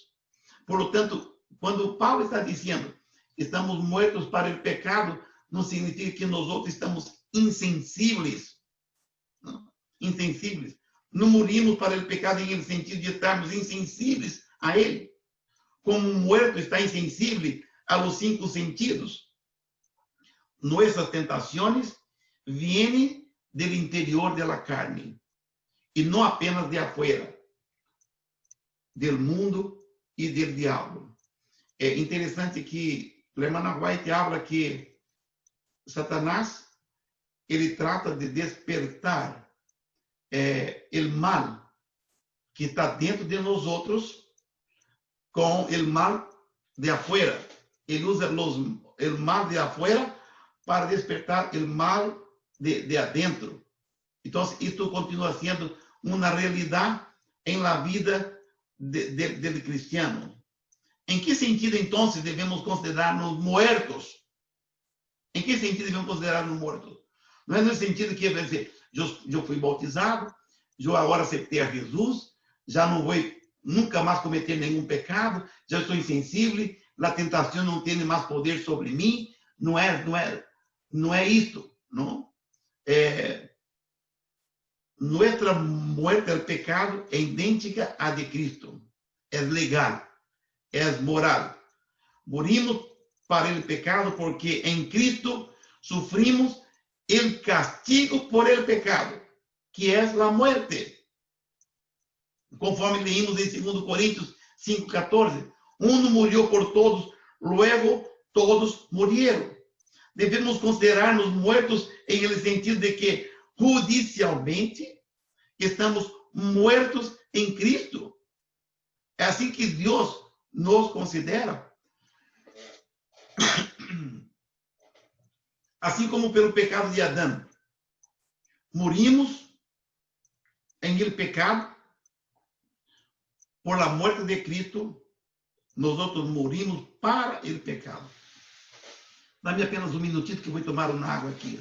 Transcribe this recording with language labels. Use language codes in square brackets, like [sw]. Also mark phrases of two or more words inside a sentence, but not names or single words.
[pt] Por tanto, quando Paulo está dizendo estamos muertos para o pecado, não significa que nós outros estamos insensíveis. Não, insensíveis. Não morimos para o pecado em sentido de estarmos insensíveis a ele. Como um morto está insensível [es] a los 5 sentidos. Nuestras tentaciones vienen del interior de la carne y no apenas de afuera, del mundo y del diablo. [pt] É interessante que a irmã White habla que Satanás, ele trata de despertar o mal que está dentro de nós outros com o mal de afuera. Ele usa o mal de afuera para despertar o mal de adentro. Então, isto continua sendo uma realidade em [es] la vida del cristiano. [pt] Em que sentido, então, devemos considerar-nos mortos? Em que sentido devemos considerar-nos mortos? Não é no sentido que, quer dizer, eu fui bautizado, eu agora aceitei a Jesus, já não vou nunca mais cometer nenhum pecado, já estou insensível, a tentação não tem mais poder sobre mim. Não é isto, não? [es] Nuestra muerte al pecado [pt] é idêntica à de Cristo. É legal, é moral. Morimos para o pecado porque em Cristo sufrimos o castigo [es] por el pecado, [pt] que é a muerte. Conforme leímos em 2 Coríntios 5:14, um morreu por todos, luego todos morreram. Devemos considerar-nos mortos em [es] el sentido [pt] de que judicialmente estamos mortos em Cristo. É assim que Deus nos considera. Assim como pelo pecado de Adão, [es] morimos em el pecado, por la muerte de Cristo, [pt] nós outros morimos para o pecado. Dá-me apenas um minutito que eu vou tomar uma água aqui.